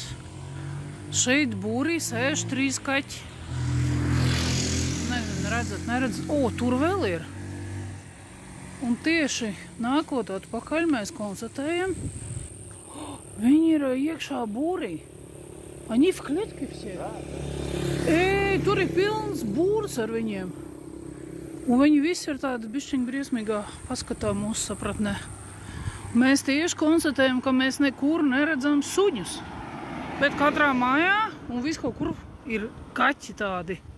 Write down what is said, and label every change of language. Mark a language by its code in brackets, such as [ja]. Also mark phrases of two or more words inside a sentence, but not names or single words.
[lv] Šeit būrī sēž 3 kaķi. Nezinu, neredzat. O, tur vēl ir. Un tieši nākot atpakaļ mēs konstatējam, viņi ir iekšā būrī. [ru] Они в клетке все. [lv] Ej, tur ir pilns būrs ar viņiem. Un viņi visi ir tādi bišķiņ briesmīgā paskatā mūsu sapratnē. Mēs tieši konstatējam, ka mēs nekur neredzam suņus. Bet katrā mājā un viss kaut kur ir kaķi tādi.